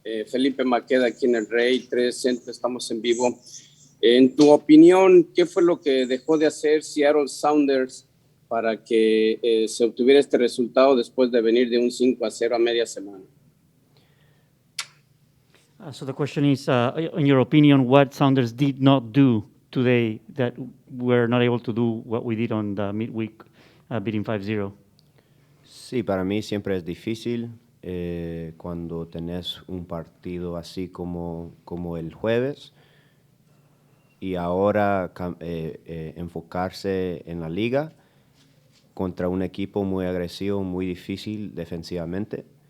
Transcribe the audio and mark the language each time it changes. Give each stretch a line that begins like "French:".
Spanish: Felipe Maqueda aquí en el Rey 3 Centro, estamos en vivo. En tu opinión, ¿qué fue lo que dejó de hacer Seattle Sounders para que se obtuviera este resultado después de venir de un 5-0 a media semana?
English: So the question is, in your opinion, what Sounders did not do today that we're not able to do what we did on the midweek beating 5-0?
Spanish: Sí, para mí siempre es difícil cuando tenés un partido así como el jueves y ahora enfocarse en la liga contra un equipo muy agresivo, muy difícil defensivamente.